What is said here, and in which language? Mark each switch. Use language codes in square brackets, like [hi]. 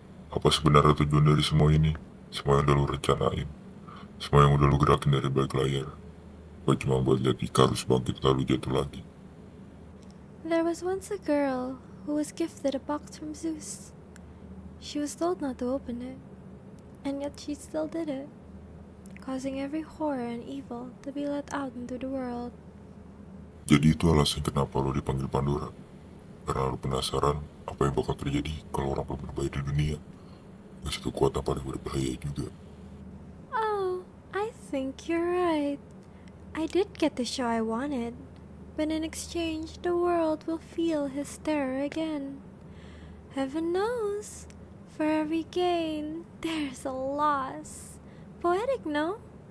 [id] Apa sebenarnya tujuan dari semua ini? Semua yang udah lu rencanain. Semua yang udah lu gerakin dari balik layar. Gak cuma buat lihat Icarus bangkit lalu jatuh lagi. [en] There was once a girl who was gifted a box from Zeus. She was told not to open it, and yet she still did it, causing every horror and evil to be let out into the world. [id] Jadi itu alasan kenapa lo dipanggil Pandora. Karena lo penasaran apa yang bakal terjadi kalau orang paling berbahaya di dunia. Kasih kekuatan paling berbahaya juga. [en] Oh, I think you're right. I did get the show I wanted, but in exchange, the world will feel his terror again. Heaven knows, for every gain, there's a loss. Poetic, no?